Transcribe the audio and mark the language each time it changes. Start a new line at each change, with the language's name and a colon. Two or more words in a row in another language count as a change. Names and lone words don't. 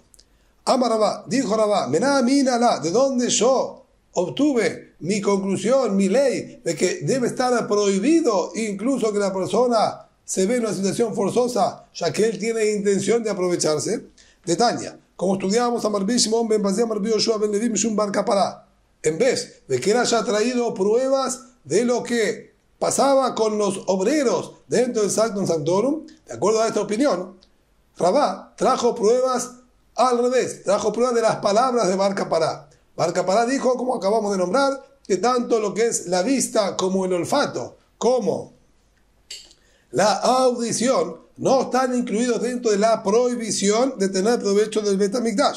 Spanish: Amar Rabá, dijo Rabá,
Aramaic: מנא אמינא לה,
Spanish: de donde yo obtuve mi conclusión, mi ley, de que debe estar prohibido incluso que la persona se ve en una situación forzosa, ya que él tiene intención de aprovecharse. Detaña, como estudiábamos a Rabbi Shimon ben Pazi, Rabbi Yoshua ben Levi, Mishum Bar Kapará, en vez de que él haya traído pruebas de lo que pasaba con los obreros dentro del
Latin: Sanctum Sanctorum,
Spanish: de acuerdo a esta opinión, Rabá trajo pruebas Al revés, trajo prueba de las palabras de Bar Kapará. Bar Kapará dijo, como acabamos de nombrar, que tanto lo que es la vista como el olfato, como la audición, no están incluidos dentro de la prohibición de tener provecho del Bet HaMikdash.